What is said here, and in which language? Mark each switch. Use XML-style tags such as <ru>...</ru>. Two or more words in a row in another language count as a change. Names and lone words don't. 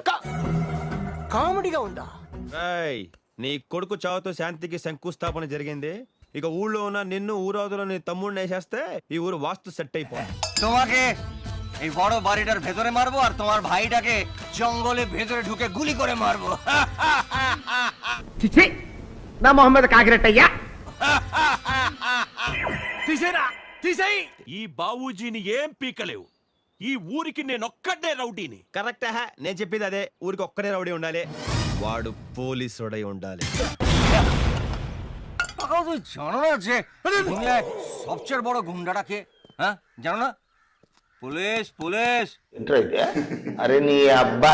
<te>కామెడీగా ఉందా? ఏయ్, నీ కొడుకు చావుతో శాంతికి శంకుస్థాపన జరిగింది. ఇక ఊళ్ళో ఉన్న నిన్ను ఊరవతలో నీ తమ్ముడిని వేసేస్తే ఈ ఊరు వాస్తు సెట్ అయిపోయింది।</te> <bn>তোমাকে এই বড় বাড়িটার ভেতরে মারবো আর তোমার ভাইটাকে জঙ্গলে ভেতরে ঢুকে গুলি করে মারবো।</bn> <te>చిచి నా మొహం మీద కాకిరెట్టయ్యా. తీసేరా, తీసేయి. ఈ బావూజీని ఏం పీకలేవు. ఈ ఊరికి నేనొక్కడే రౌడీని. కరెక్ట్ హే, నేను చెప్పేది అదే. ఊరికి ఒక్కడే రౌడీ ఉండాలి, వాడు పోలీసుడై ఉండాలి।</te> <bn>তুই জানো না যে দুনিয়ায় সবচেয়ে বড় গুন্ডাটাকে? হ্যাঁ জানো না? পুলিশ পুলিশ।</bn> <te>అరే నీ అబ్బా.</te>